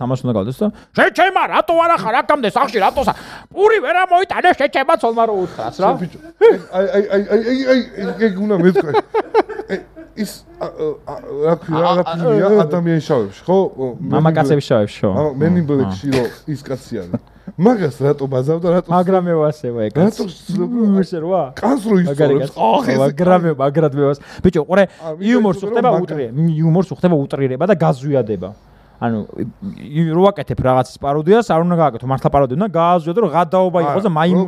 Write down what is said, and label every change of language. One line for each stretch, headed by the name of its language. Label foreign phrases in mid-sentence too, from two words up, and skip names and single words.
Georgian: ამას უნდა გავდეს და შეჩემა რატო არა ხარ აქამდე სახში რატოსა? პური ვერ ამოიტანე შეჩემა ცოლმა რო უთხრას რა. ბიჭო. აი ეგ უნდა მეთქვა. ის რა ქვია ადამიანის შავებში ხო? მამაკაცების შავებში ხო? Men in Black-ში რო ის კაცი არის. მაგას რატო ბაზავდა რატო? მაგრამ მე ვასება ეგ. რატო ისე რა? კანს რო ისწორებს. მაგრამ მე ვას. ბიჭო, ყურე, იუმორს უხდება უტრირება. იუმორს უხდება უტრირება და გაზვიადება. ანუ რო ვაკეთებ რაღაცის პაროდიას, არ უნდა გააკეთო მართლა პაროდია, უნდა გააზვიადო რომ გადაობა იყოს და მაიმუნობა.